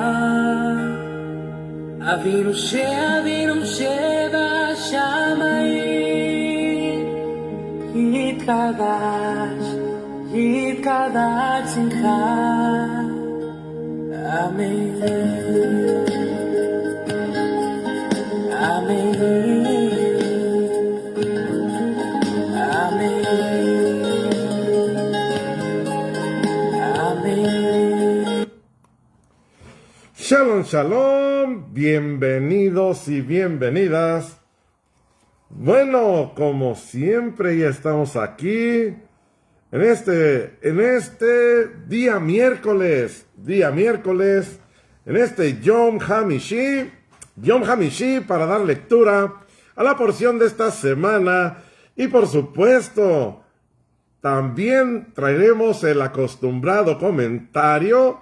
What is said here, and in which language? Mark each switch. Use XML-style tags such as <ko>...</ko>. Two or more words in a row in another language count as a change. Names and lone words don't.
<he>אבינו שבשמיים יתקדש יתקדש שמך אמן אמן שלום, שלום,</he> <es>bienvenidos y bienvenidas. Bueno, como siempre ya estamos aquí en este día miércoles, en este</es> <he>יום חמישי</he> <es>para dar lectura a la porción de esta semana y por supuesto también traeremos el acostumbrado comentario.</es>